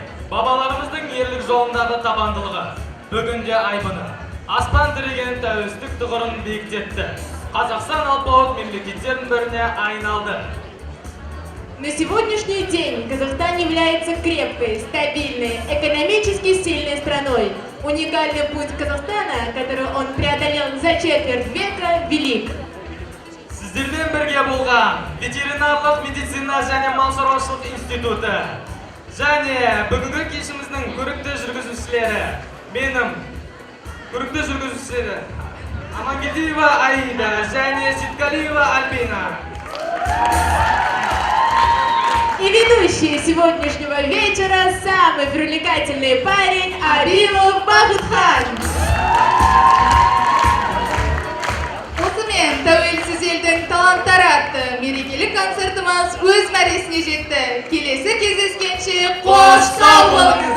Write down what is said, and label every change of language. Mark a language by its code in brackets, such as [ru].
[kk] бабаларымыздың ерлік жолындағы табандылығы бүгінде айбыны. Аспан тіреген тәуелсіздік тұғырын биіктетті. Қазақстан алпауыт мемлекеттердің біріне айналды. [ru] На сегодняшний день Казахстан является крепкой, стабильной, экономически сильной страной. Уникальный путь Казахстана, который он преодолел за четверть века, велик. [kk] Сіздермен бірге болған ветеринарлық медицина және мал шаруашылық институты және бүгінгі кешіміздің көрікті жүргізушілері, менің көрікті жүргізушілері Амангелдиева Аида және Ситкалиева Альбина. [ru] И ведущий сегодняшнего вечера самый привлекательный парень Арилов Бахытхан. [kk] Осымен тәуелсіз елдің таланттары атты мерекелік концертіміз өз мәресіне жетті. Келесі кездескенше қош сау болыңыздар.